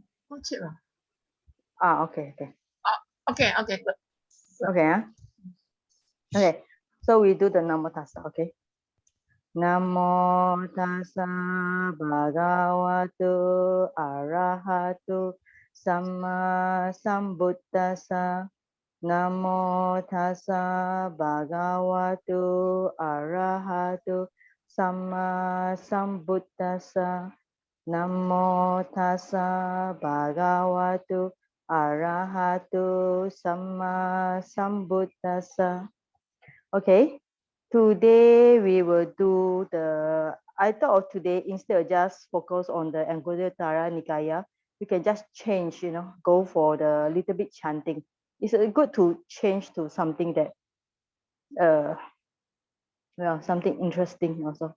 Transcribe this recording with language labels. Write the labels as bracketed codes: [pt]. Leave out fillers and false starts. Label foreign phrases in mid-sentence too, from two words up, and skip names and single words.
[en] Okay. Okay. Good. Okay. Okay. So we do the Namo Tassa. Okay. [pi] Namo Tassa Bhagavato Arahato Samma Sambuddhassa. Namo Tassa Bhagavato Arahato Samma Sambuddhassa. Namo Tassa Bhagavato Arahato Samma Sambuddhassa. [en] Okay, today we will do the, I thought of today, instead of just focus on the Anguttaranikaya, we can just change, go for the little bit chanting. It's good to change to something that, something interesting also.